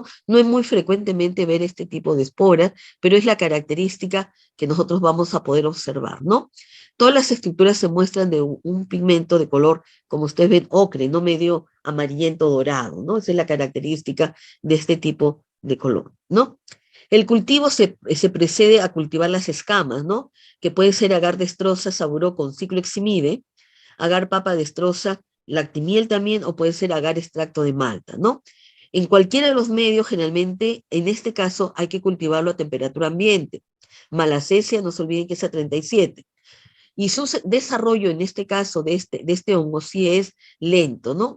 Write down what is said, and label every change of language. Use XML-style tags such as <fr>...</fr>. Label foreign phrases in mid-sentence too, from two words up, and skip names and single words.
<es>No es muy frecuentemente ver este tipo de esporas, pero es la característica que nosotros vamos a poder observar, ¿no? Todas las estructuras se muestran de pigmento de color, como ustedes ven, ocre, no medio amarillento dorado, ¿no? Esa es la característica de este tipo de color, ¿no? El cultivo se precede a cultivar las escamas, ¿no? Que puede ser agar destroza, saburó con cicloheximide, agar papa destroza, lactimiel también, o puede ser agar extracto de malta, ¿no? En cualquiera de los medios, generalmente, en este caso, hay que cultivarlo a temperatura ambiente. Malassezia, no se olviden que es a 37. Y su desarrollo, en este caso, de este hongo, sí es lento, ¿no?</es>